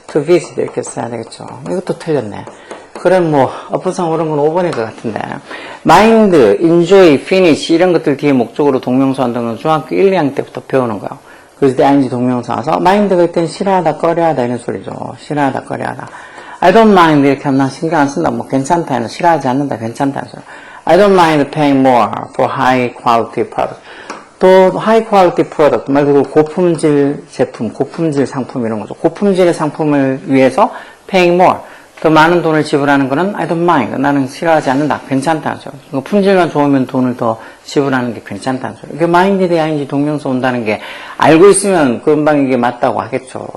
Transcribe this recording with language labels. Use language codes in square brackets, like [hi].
[ko] to visit 이렇게 써야 되겠죠. 이것도 틀렸네. 그럼 뭐 어법상 옳은 건 5번일 것 같은데. mind, enjoy, finish 이런 것들 뒤에 목적으로 동명사 한다는 건 중학교 1, 2학년 때부터 배우는 거예요. 그래서 때 ing 동명사 와서 mind가 일단 싫어하다, 꺼려하다 이런 소리죠. 싫어하다, 꺼려하다. [en] I don't mind [ko] 이렇게 하면 난 신경 안 쓴다. 뭐 괜찮다. 싫어하지 않는다. 괜찮다. [en] I don't mind paying more for high quality product. [ko] 또 [en] high quality product [ko] 말 그대로 고품질 제품, 고품질 상품 이런 거죠. 고품질의 상품을 위해서 [en] paying more [ko] 더 많은 돈을 지불하는 거는 [en] I don't mind. [ko] 나는 싫어하지 않는다. 괜찮다는 소리. 품질만 좋으면 돈을 더 지불하는 게 괜찮다는 소리. 그 mind에 대한 동명사 온다는 게 알고 있으면 금방 이게 맞다고 하겠죠.